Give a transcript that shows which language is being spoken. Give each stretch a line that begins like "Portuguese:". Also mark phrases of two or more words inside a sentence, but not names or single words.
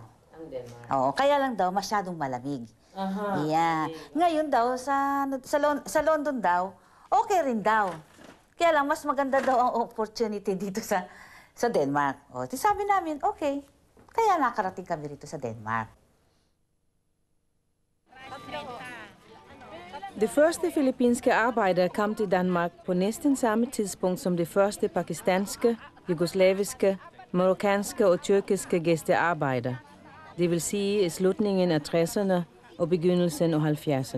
Filipino: Ang Denmark. Oo, kaya lang daw, masyadong malamig. Aha.
English: Yeah.
Filipino: Ngayon daw, sa London daw, okay rin daw. Kaya lang, mas maganda daw ang opportunity dito sa Denmark. O, sabi namin, okay. Kaya nakarating kami rito sa Denmark.
Danish: De første filippinske arbejdere kom til Danmark på næsten samme tidspunkt som de første pakistanske, jugoslaviske, marokkanske og tyrkiske gæstearbejdere. Det vil sige i slutningen af 60'erne og begyndelsen af 70'erne.